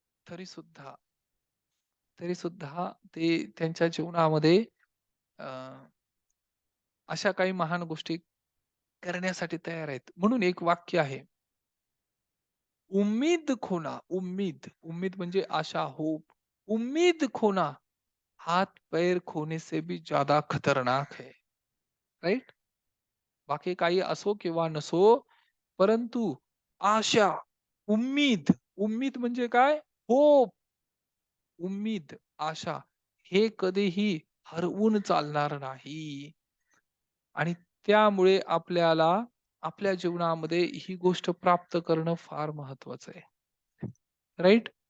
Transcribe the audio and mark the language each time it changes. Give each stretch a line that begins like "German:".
Marathi: तरी सुद्धा तरी सुद्धा ते त्यांच्या जीवनामध्ये अ, अशा काही महान गोष्टी करण्यासाठी तयार आहेत. म्हणून एक वाक्य आहे,
Hindi: उम्मीद खोना, उम्मीद.
Marathi: उम्मीद म्हणजे आशा, होप.
Hindi: उम्मीद खोना, हाथ-पैर खोने से भी ज़्यादा खतरनाक है. राइट?
Marathi: बाकी काही असो किंवा नसो, परंतु आशा, उम्मीद, उम्मीद म्हणजे काय? होप, उम्मीद, आशा हे कधीही हरवून चालणार नाही. आणि त्यामुळे आपल्याला आपल्या जीवनामध्ये ही गोष्ट प्राप्त करणं फार महत्वाचं आहे. राइट?